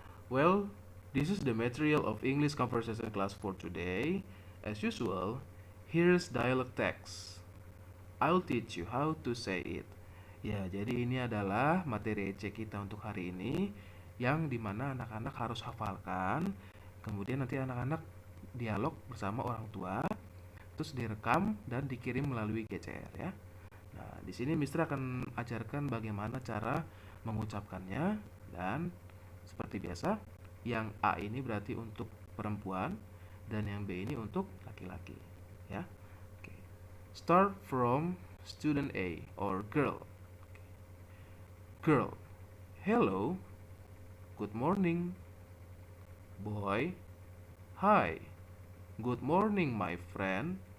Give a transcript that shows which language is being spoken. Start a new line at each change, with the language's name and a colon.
English: Well, this is the material of English conversation class for today. As usual, here's dialogue text. I'll teach you how to say it.
Indonesian: Ya, jadi ini adalah materi EC kita untuk hari ini, yang dimana anak-anak harus hafalkan. Kemudian nanti anak-anak dialog bersama orang tua, terus direkam dan dikirim melalui GCR ya. Nah, di sini Mister akan ajarkan bagaimana cara mengucapkannya, dan seperti biasa, yang A ini berarti untuk perempuan dan yang B ini untuk laki-laki ya. Oke.
English: Start from student A or girl. Girl, hello, good morning. Boy, hi, good morning my friend.